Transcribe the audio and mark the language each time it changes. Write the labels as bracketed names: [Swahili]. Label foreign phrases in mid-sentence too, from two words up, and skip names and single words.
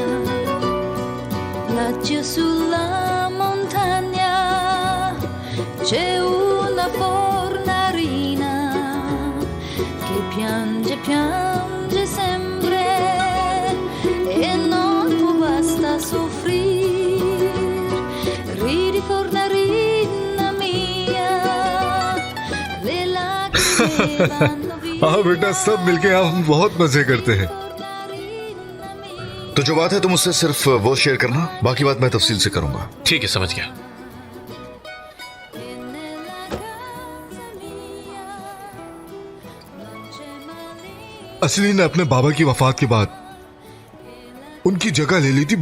[Italian] Laggiù sulla montagna c'è una fornarina che piange sempre e non può basta soffrir. Ridi fornarina mia, le lacrime vanno via. [Hindi] हाँ बेटा, सब मिलके हम बहुत मजे करते हैं। तो जो बात है तुम उससे सिर्फ वो शेयर करना, बाकी बात मैं तफसील से करूंगा। ठीक है, समझ गया। असली ने अपने बाबा की वफात के बाद उनकी जगह ले ली थी।